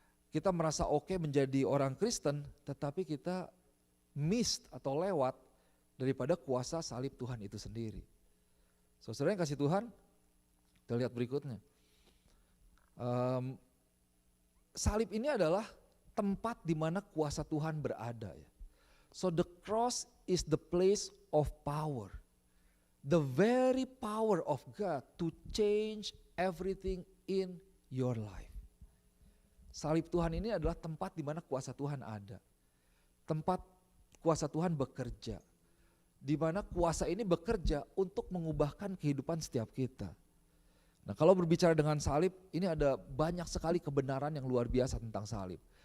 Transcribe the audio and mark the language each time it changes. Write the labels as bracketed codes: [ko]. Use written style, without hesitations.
[id] Kita merasa oke menjadi orang Kristen, tetapi kita missed atau lewat daripada kuasa salib Tuhan itu sendiri. Saudara yang kasih Tuhan, kita lihat berikutnya. Salib ini adalah tempat di mana kuasa Tuhan berada. Ya. [en] So the cross is the place of power. The very power of God to change everything in your life. [id] Salib Tuhan ini adalah tempat di mana kuasa Tuhan ada. Tempat kuasa Tuhan bekerja. Di mana kuasa ini bekerja untuk mengubahkan kehidupan setiap kita. Nah, kalau berbicara dengan salib, ini ada banyak sekali kebenaran yang luar biasa tentang salib.